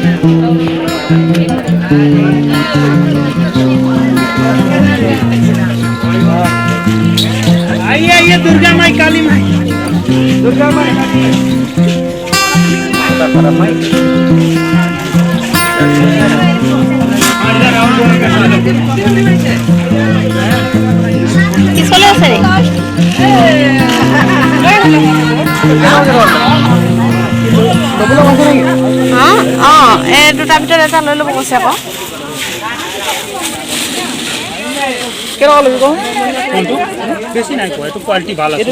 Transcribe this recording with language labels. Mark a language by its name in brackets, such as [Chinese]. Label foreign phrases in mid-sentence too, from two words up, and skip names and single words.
[Hindi] आइए दुर्गा माई काली माई दुर्गा माई [Assamese] किसले আছে রে এই দুটাৰ ভিতৰত এটা লৈ ল'ব কৈছে আকৌ কেনেকুৱা লাগিব কোনটো বেছি নাই কোৱা এইটো কোৱালিটি ভাল আছে